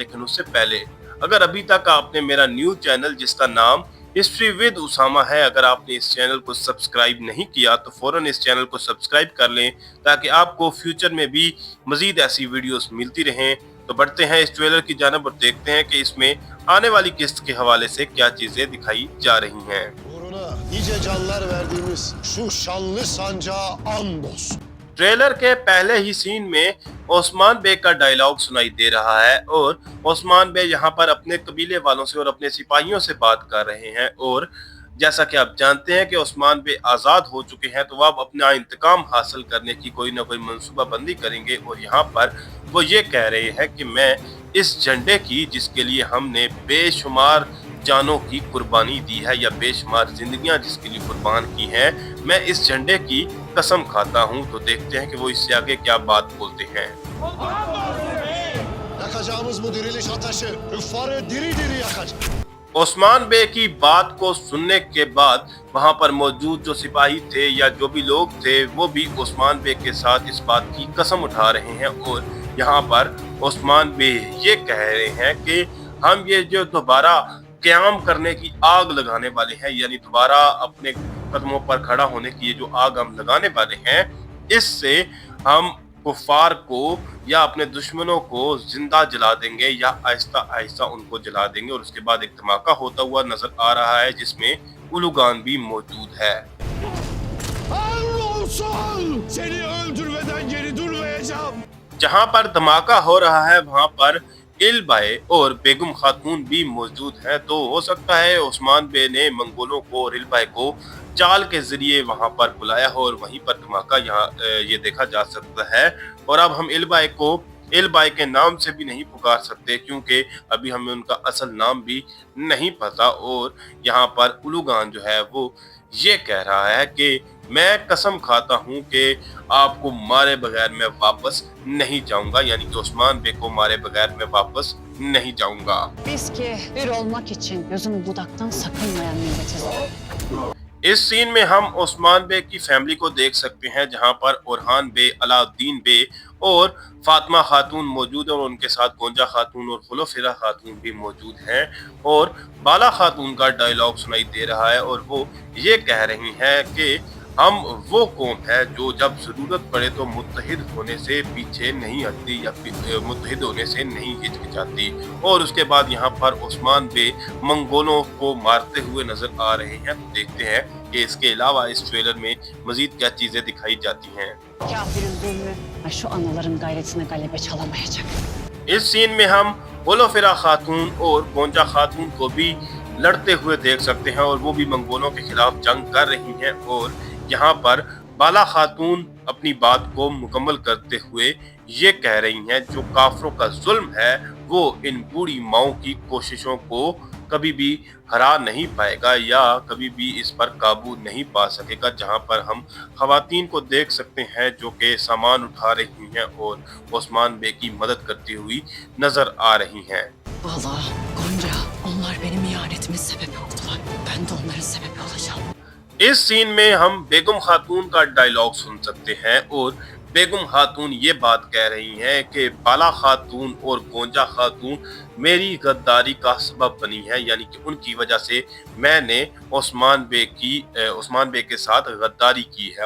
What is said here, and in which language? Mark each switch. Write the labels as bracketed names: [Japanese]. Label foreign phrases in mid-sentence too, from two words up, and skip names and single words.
[Urdu] لیکن اس سے پہلے اگر ابھی تک آپ نے میرا [English] new channel [Urdu] جس کا نام ہسٹری ود اسامہ ہے، اگر آپ نے اس چینل کو سبسکرائب نہیں کیا تو فوراً اس چینل کو سبسکرائب کر لیں تاکہ آپ کو فیوچر میں بھی مزید ایسی ویڈیوز ملتی رہیں. تو بڑھتے ہیں اس ٹریلر کی جانب اور دیکھتے ہیں کہ اس میں آنے والی قسط کے حوالے سے کیا چیزیں دکھائی جا رہی ہیں. [Turkish] nice canlar verdiğimiz şu şanlı sancağa andolsun। [Urdu] ٹریلر کے پہلے ہی سین میں عثمان بے کا ڈائیلاگ سنائی دے رہا ہے اور عثمان بے یہاں پر اپنے قبیلے والوں سے اور اپنے سپاہیوں سے بات کر رہے ہیں. اور جیسا کہ آپ جانتے ہیں کہ عثمان بے آزاد ہو چکے ہیں تو وہ اب اپنا انتقام حاصل کرنے کی کوئی نہ کوئی منصوبہ بندی کریں گے. اور یہاں پر وہ یہ کہہ رہے ہیں کہ میں اس جھنڈے کی، جس کے لیے ہم نے بے شمار جانوں کی قربانی دی ہے یا بے شمار زندگیاں جس کے لیے قربان کی ہیں، میں اس جھنڈے کی قسم کھاتا ہوں. تو دیکھتے ہیں کہ وہ اس سے آگے کیا بات بولتے ہیں. [Turkish] Yakacağımız bu diriliş ateşi küffarı diri diri yakacak। [Urdu] عثمان بے کی بات کو سننے کے بعد وہاں پر موجود جو سپاہی تھے یا جو بھی لوگ تھے وہ بھی عثمان بے کے ساتھ اس بات کی قسم اٹھا رہے ہیں. اور یہاں پر عثمان بے یہ کہہ رہے ہیں کہ ہم یہ جو دوبارہ قیام کرنے کی آگ لگانے والے ہیں، یعنی دوبارہ اپنے قدموں پر کھڑا ہونے کی یہ جو آگ ہم لگانے والے ہیں، اس سے ہم کفار کو یا اپنے دشمنوں کو زندہ جلا دیں گے یا آہستہ آہستہ ان کو جلا دیں گے. اور اس کے بعد ایک دھماکہ ہوتا ہوا نظر آ رہا ہے جس میں الوگان بھی موجود ہے. [Turkish] Seni öldürmeden geri durmayacağım। [Urdu] جہاں پر دھماکہ ہو رہا ہے وہاں پر البائے اور بیگم خاتون بھی موجود ہیں. تو ہو سکتا ہے عثمان بے نے منگولوں کو اور البائے کو چال کے ذریعے وہاں پر بلایا ہو اور وہیں پر دھماکہ یہاں یہ دیکھا جا سکتا ہے. اور اب ہم البائے کے نام سے بھی نہیں پکار سکتے کیونکہ ابھی ہمیں ان کا اصل نام بھی نہیں پتا. اور یہاں پر الوگان جو ہے وہ یہ کہہ رہا ہے کہ میں قسم کھاتا ہوں کہ آپ کو مارے بغیر میں واپس نہیں جاؤں گا، یعنی کہ عثمان بے کو مارے بغیر میں واپس نہیں جاؤں گا. [Turkish] Biz ki bir olmak için gözünü budaktan sakınmayan milletiz. [Urdu] اس سین میں ہم عثمان بے کی فیملی کو دیکھ سکتے ہیں جہاں پر اورحان بے، علاؤالدین بے اور فاطمہ خاتون موجود ہے اور ان کے ساتھ گونجا خاتون اور خلوفیرا خاتون بھی موجود ہیں. اور بالا خاتون کا ڈائیلاگ سنائی دے رہا ہے اور وہ یہ کہہ رہی ہیں کہ ہم وہ قوم ہے جو جب ضرورت پڑے تو متحد ہونے سے پیچھے نہیں ہٹتی یا متحد ہونے سے نہیں ہچکچاتی. اور اس کے بعد یہاں پر عثمان بے منگولوں کو مارتے ہوئے نظر آ رہے ہیں. تو دیکھتے ہیں کہ اس کے علاوہ اس ٹریلر میں مزید کیا چیزیں دکھائی جاتی ہیں. [Turkish] Kafirin zulmü şu anaların gayretine galebe çalamayacak. [Urdu] اس سین میں ہم ہولوفیرا خاتون اور گونجا خاتون کو بھی لڑتے ہوئے دیکھ سکتے ہیں اور وہ بھی منگولوں کے خلاف جنگ کر رہی ہیں. اور یہاں پر بالا خاتون اپنی بات کو مکمل کرتے ہوئے یہ کہہ رہی ہیں جو کافروں کا ظلم ہے وہ ان بوڑھی ماؤں کی کوششوں کو کبھی بھی ہرا نہیں پائے گا یا کبھی بھی اس پر قابو نہیں پا سکے گا. جہاں پر ہم خواتین کو دیکھ سکتے ہیں جو کہ سامان اٹھا رہی ہیں اور عثمان بے کی مدد کرتی ہوئی نظر آ رہی ہیں. [Turkish] Vallahi Gonca, onlar benim ihanetimin sebebi oldular. Ben de onların sebebi olacağım. [Urdu] اس سین میں ہم بیگم خاتون کا ڈائیلاگ سن سکتے ہیں اور بیگم خاتون یہ بات کہہ رہی ہیں کہ بالا خاتون اور گونجا خاتون میری غداری کا سبب بنی ہے، یعنی کہ ان کی وجہ سے میں نے عثمان بے کے ساتھ غداری کی ہے.